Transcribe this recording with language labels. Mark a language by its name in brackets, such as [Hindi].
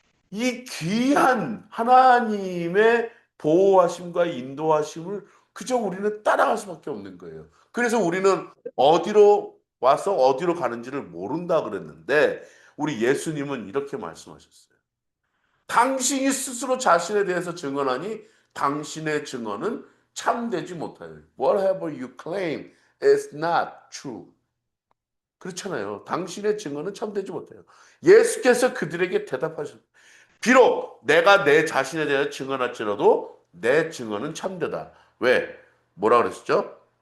[Korean] 이 귀한 하나님의 보호하심과 인도하심을 그저 우리는 따라갈 수밖에 없는 거예요. 그래서 우리는 어디로 와서 어디로 가는지를 모른다 그랬는데 우리 예수님은 이렇게 말씀하셨어요. 당신이 스스로 자신에 대해서 증언하니 당신의 증언은 참되지 못하여. [English] Whatever you claim is not true. [Korean] 그렇잖아요. 당신의 증언은 참되지 못해요. 예수께서 그들에게 대답하셨어요. 비록 내가 내 자신에 대해 증언할지라도 내 증언은 참되다. 왜? 뭐라 그랬었죠?